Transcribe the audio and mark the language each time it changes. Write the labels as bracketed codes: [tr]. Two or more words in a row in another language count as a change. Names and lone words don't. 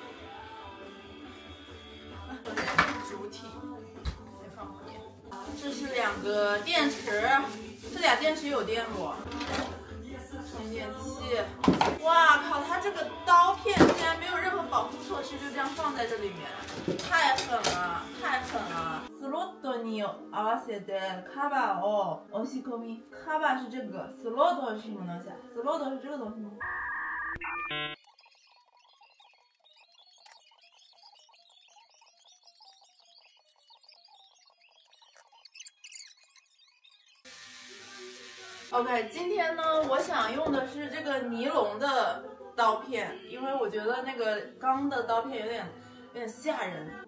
[zh] 主體。這是2個電池，這倆電池有電不？充電器。哇靠！它這個刀片竟然沒有任何保護措施，就這樣放在這裡面，太狠了！ [ja] スロットに合わせてカバーを押し込み。 [zh] カバー是這個，スロット是什麼東西啊？スロット是這個東西嗎？OK， 今天呢，我想用的是這個尼龍的刀片，因為我覺得那個鋼的刀片有點嚇人。